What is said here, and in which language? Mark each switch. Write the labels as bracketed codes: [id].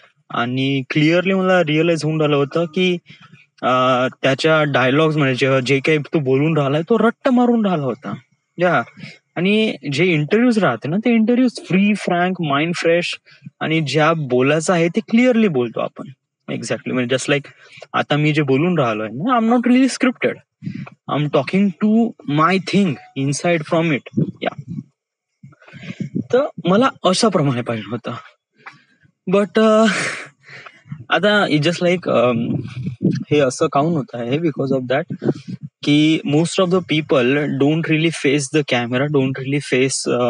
[mr] आणि क्लिअरली मला रिअलाइज होऊन राहिलं होतं की त्याच्या डायलॉग्स म्हणजे जे काही तो बोलून राहिलाय तो रट्ट मारून राहिला होता. आणि जे इंटरव्ह्यूज राहते ना, ते interviews free, frank, mind fresh आणि ज्या बोलायचं आहे ते क्लिअरली बोलतो आपण. एक्झॅक्टली. म्हणजे जस्ट लाईक आता मी जे बोलून राहिलोय ना, [en] I am not really scripted. I am talking to my thing inside from it. [mr] तर मला अशा प्रमाणे पाहिजे होतं. बट आता जस्ट लाईक हे असं काऊन होत आहे, [en] Because of that की most of the people don't really face the camera, don't really face.